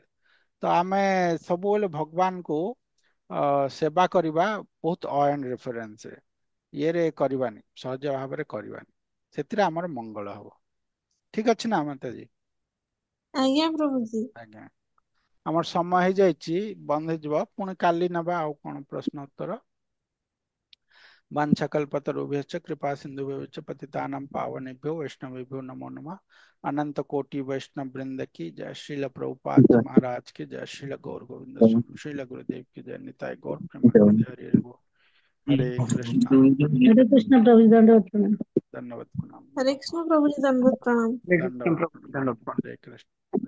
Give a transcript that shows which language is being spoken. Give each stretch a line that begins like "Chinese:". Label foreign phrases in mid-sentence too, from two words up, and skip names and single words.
Odia: ତ ଆମେ ସବୁବେଳେ ଭଗବାନଙ୍କୁ ସେବା କରିବା, ବହୁତ ଅ
English: and reference
Odia: ରେ, ଇଏରେ କରିବାନି, ସହଜ ଭାବରେ କରିବାନି। ସେଥିରେ ଆମର ମଙ୍ଗଳ ହବ। ଠିକ ଅଛି ନା ମାତାଜୀ? ଆଜ୍ଞା ପ୍ରଭୁଜୀ। ଆଜ୍ଞା। ଆମର ସମୟ ହେଇଯାଇଛି, ବନ୍ଦ ହେଇଯିବ, ପୁଣି କାଲି ନେବା ଆଉ କଣ ପ୍ରଶ୍ନ ଉତ୍ତର।
Sanskrit: वाञ्छाकल्पतरुभ्यश्च कृपा सिन्धुभ्यश्च पतितानां पावनेभ्यो वैष्णवेभ्यो नमो नमः।
Hindi: अनंत कोटि वैष्णव वृंद की जय। श्रील प्रभुपाद जी महाराज की जय। श्रील गौर गोविंद स्वामी, श्रील गुरुदेव की जय।
Bangla: নিতাই গৌর প্রেমানন্দ হরি হরি বোল।
Hindi: हरे कृष्णा। हरे कृष्ण प्रभुजी, दंडवत प्रणाम। धन्यवाद प्रणाम। हरे कृष्ण प्रभुजी, दंडवत प्रणाम। दंडवत प्रणाम। हरे कृष्ण।